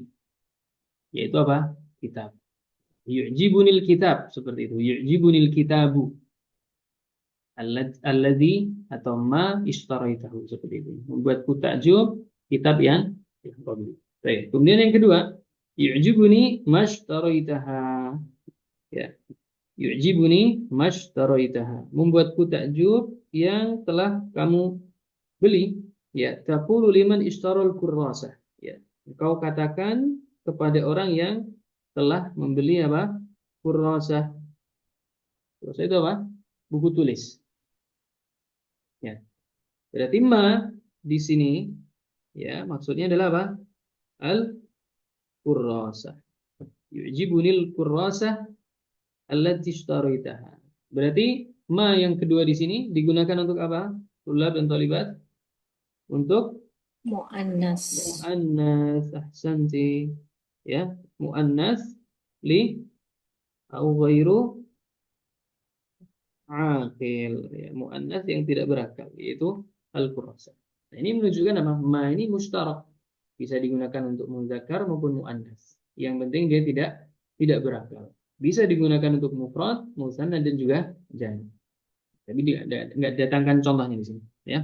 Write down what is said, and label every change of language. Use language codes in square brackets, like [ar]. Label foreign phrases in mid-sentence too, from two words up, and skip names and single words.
[id] Yaitu apa? Kitab. [ar] يعجبني الكتاب [id] seperti itu. [ar] يعجبني الكتابُ. [id] Alladzi atau [ar] ما اشتريته [id] seperti itu. Membuatku takjub kitab yang kau beli. Baik. Kemudian yang kedua, [ar] يعجبني ما اشتريتها. [id] Ya. [ar] يعجبني ما اشتريتها. [id] Membuatku takjub yang telah kamu beli. [ar] Ya, تقول لمن اشترى الكراسة. [id] Ya. Kau katakan kepada orang yang telah membeli apa? Kurrasah. Kurrasah itu apa? Buku tulis. Ya. Berarti ma di sini ya maksudnya adalah apa? Al-kurrasah. [ar] يعجبني الكراسة التي اشتريتها. [id] Berarti ma yang kedua di sini digunakan untuk apa? Tulab dan talibat untuk Mu'annas. [ar] مؤنث، أحسنت. Ya, مؤنث لِ أو غير عاقل. [id] Ya, muannas yang tidak berakal yaitu al-kurrasah. Nah, ini menunjukkan apa? Ma ini mustarak. Bisa digunakan untuk muzakkar maupun muannas. Yang penting dia tidak berakal. Bisa digunakan untuk mufrad, musanna dan juga jami'. Tapi nggak datangkan contohnya di sini, ya.